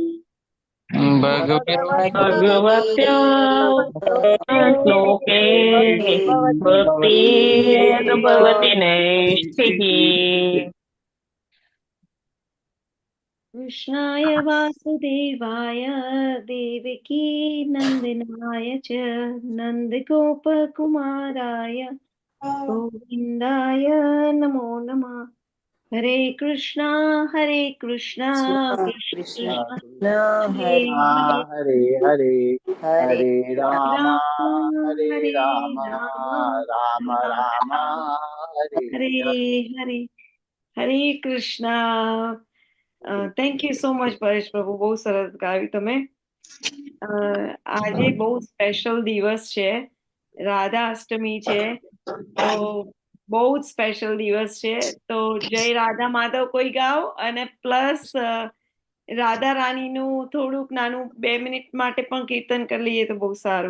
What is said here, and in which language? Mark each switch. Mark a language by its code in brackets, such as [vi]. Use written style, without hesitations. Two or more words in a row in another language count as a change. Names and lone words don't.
[sa] भगवत्या श्लोके भक्तिर्भवति नैष्ठिकी। कृष्णाय वासुदेवाय देवकी नन्दनाय च नन्दगोपकुमाराय गोविन्दाय नमो नमः। हरे कृष्णा कृष्णा कृष्ण कृष्ण हरे कृष्ण हरे हरे, हरे हरे राम राम हरे हरे राम राम राम राम राम हरे हरे हरे। हरे हरे कृष्णा। [en] thank you so much [gu] પરેશ પ્રભુ, બહુ સરસ ગાયું તમે. આજે બહુ સ્પેશિયલ દિવસ છે, રાધા અષ્ટમી છે, તો બહુ જ સ્પેશિયલ દિવસ છે. તો જય રાધા માધવ કોઈ ગાઓ, અને પ્લસ રાધા રાણીનું થોડુંક નાનું 2 મિનિટ માટે પણ કીર્તન કરી લઈએ તો બહુ સારું.